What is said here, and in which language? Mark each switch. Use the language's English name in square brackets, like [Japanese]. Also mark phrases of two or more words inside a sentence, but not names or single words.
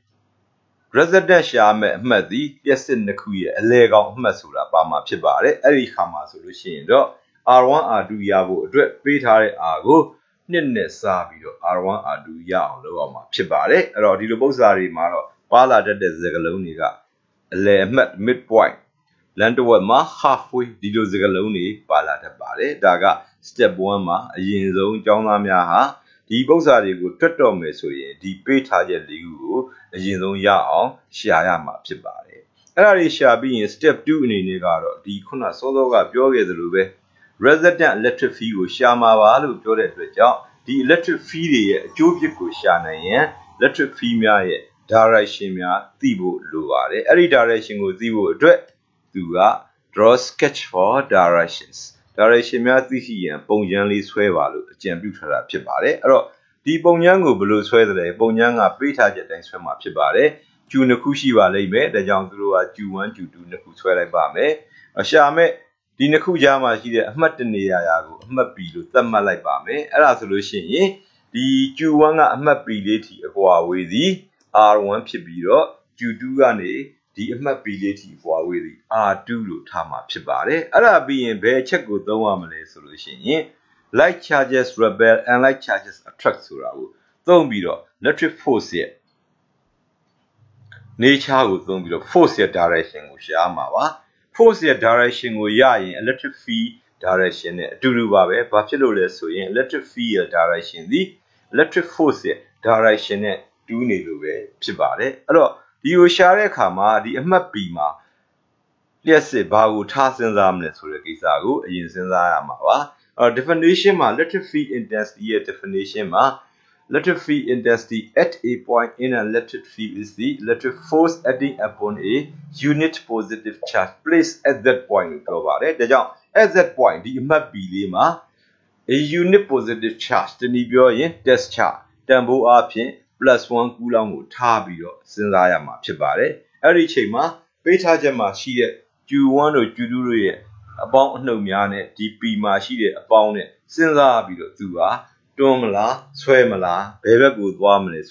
[Burmese] resident ရှာမဲ့အမှတ်သည်လျှပ်စစ်နှစ်ခုရဲ့အလဲကောင်အမှတ်ဆိုတာပါမှာဖြစ်ပါတယ်အဲ့ဒီခါမှာဆိုလို့ရှိရင်တော့ R1 R2 ရဖို့အတွက်ပေးထားတဲ့ R ကိုနှစ်နဲ့စားပြီးတော့ R1 R2 ရအောင်လုပ်အောင်မှာဖြစ်ပါတယ်အဲ့တော့ဒီလိုပုဒ်စာတွေမှာတော့ပါလာတတ်တဲ့စကားလုံးတွေကအလဲအမှတ် midpoint လမ်းတစ်ဝက်မှာ halfway ဒီလိုစကားလုံးတွေပါ လာတတ်ပါတယ်ဒါက step 1မှာအရင်ဆုံးကျောင်းသားများဟာဒီပုဒ်စာတွေကိုတွက်တော့မယ်ဆိုရင်ဒီပေးထားချက်၄ခုကိုအရင်ဆုံးရအောင်ရှာရမှာဖြစ်ပါတယ်အဲ့ဒါတွေရှာပြီးရင် step 2အနေနဲ့ကတော့ဒီခုနစောစောကပြောခဲ့သလို ပဲ [English] resident electric field [Burmese] ကိုရှာမှာပါလို့ပြောတဲ့အတွက်ကြောင့်ဒီ [English] electric field [Burmese] တွေရဲ့အကျိုးပြကိုရှာနိုင်ရင် electric field များရဲ့ direction များသိဖို့လိုပါတယ်အဲ့ဒီ direction ကိုသိဖို့အတွက်သူက [English] draw sketch for directions [Burmese] direction များသိရှိရန် ပုံချမ်းလေးဆွဲပါလို့အကြံပြုထားတာဖြစ်ပါတယ်အဲ့တော့ဒီပုံချမ်းကိုဘယ်လိုဆွဲသလဲပုံချမ်းကပေးထားချက်တိုင်းဆွဲမှာဖြစ်ပါတယ်ကျူနှစ်ခု ရှိပါလိမ့်မယ်ဒါကြောင့်သူတို့ကကျူ1ကျူ2နှစ်ခုဆွဲလိုက်ပါမယ်ရှာမဲ့ဒီနှစ်ခုကြားမှာရှိတဲ့အမှတ်တနေရာကိုအမှတ် P လို့သတ်မှတ်လိုက်ပါမယ်အဲ့ဒါဆိုလို့ရှိရင်ဒီကျူ1ကအမှတ် P လေးထိအကွာဝေးသည် R1 ဖြစ်ပြီးတော့ကျူ2ကနေဒီအမှတ် P လေးထိအကွာဝေးသည် R2 လို့ထားမှာဖြစ်ပါတယ်အဲ့ဒါပြီးရင်ဘယ်အချက်ကိုသုံးရမလဲဆိုလို့ရှိရင် [English] like charges rebel and like charges attract [Burmese] ဆိုတာကိုသုံးပြီးတော့ [English] electric force [Burmese] ရဲ့ nature ကိုသုံးပြီးတော့ force ရဲ့ direction ကိုရှာမှာပါ force ရဲ့ direction ကိုရရင် [English] electric field direction [Burmese] နဲ့အတူတူပါပဲဘာဖြစ်လို့လဲဆိုရင် [English] electric field [Burmese] ရဲ့ direction သည် [English] electric force [Burmese] ရဲ့ direction နဲ့တူးနေလို့ပဲဖြစ်ပါတယ်အဲ့တော့ဒီကိုရှာတဲ့အခါမှာဒီအမှတ် P မှာလျှက်စစ်ဘာကိုထားစဉ်းစားမလဲဆိုတဲ့ကိစ္စကိုအ ရင်စဉ်းစားရမှာပါdefinition မှာ [English] electric field intensity [Burmese] ရဲ့ definition မှာ [English] electric field intensity at a point in an electric field is the electric force acting upon a unit positive charge placed at that point [Burmese] လို့ပြောပါတယ်ဒါကြောင့် [English] at that point [Burmese] ဒီအမှတ် P လေးမှာ [English] a unit positive [Burmese] charge တနည်းပြောရင် [English] test charge [Burmese] တန်ဖိုးအားဖြင့် +1 ကူလောင်းကိုထားပြီးတော့စဉ်းစားရမှာဖြစ်ပါတယ်အဲ့ဒီအချိန်မှာပေးထားချက်မှာရှိတဲ့ Q1 တို့ Q2 တို့ရဲ့ အပေါင်းအနှုတ်များနဲ့ဒီ P မှာရှိတဲ့အပေါင်းနဲ့စဉ်းစားပြီးတော့သူကတွန်းမလားဆွဲမလားဘယ်ဘက်ကိုသွားမလဲဆို